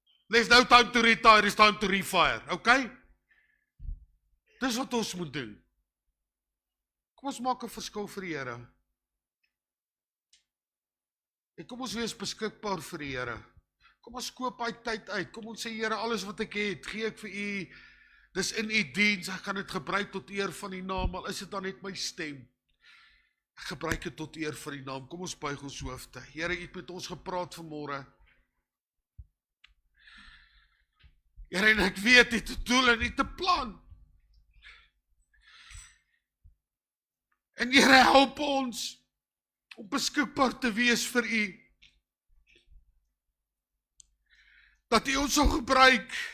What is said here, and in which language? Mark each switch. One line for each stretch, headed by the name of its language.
English: There's no time to retire, it's time to refire.
Afrikaans: Okay? Dis wat ons moet doen. Kom ons maak 'n verskil vir die Here. En kom ons wees beskikbaar vir die Here. Kom ons koop hy tyd uit. Kom ons sê, Here, alles wat ek het, gee ek vir u. Dis in u diens. Ek gaan dit gebruik tot eer van die naam. Al is dit dan net my stem. Ek gebruik dit tot eer van die naam. Kom ons buig ons hoofde. Here, u het met ons gepraat vanmôre. Here, en ek weet u het 'n doel en u het 'n plan. En Here, help ons om beskikbaar te wees vir u. Dat u ons sal gebruik.